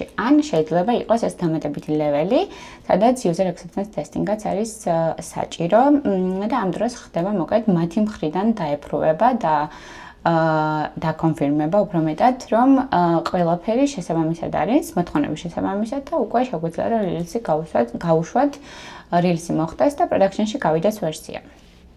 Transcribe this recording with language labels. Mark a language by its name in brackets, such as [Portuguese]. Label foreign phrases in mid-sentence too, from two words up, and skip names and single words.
[Georgian] ან შეიძლება იყოს ეს დამატებითი level-ი, სადაც [English] user acceptance testing- [Georgian] აც არის საჭირო და ამ დროს ხდება მოკლედ მათი მხრიდან დაეპრუება და დაკონფირმება უფრო მეტად, რომ ყველაფერი შესაბამისად არის, მოთხოვნების შესაბამისად და უკვე შეგვიძლია რომ რილისი გავუშვათ, რილისი მოხდეს და production-ში გავიდეს ვერსია.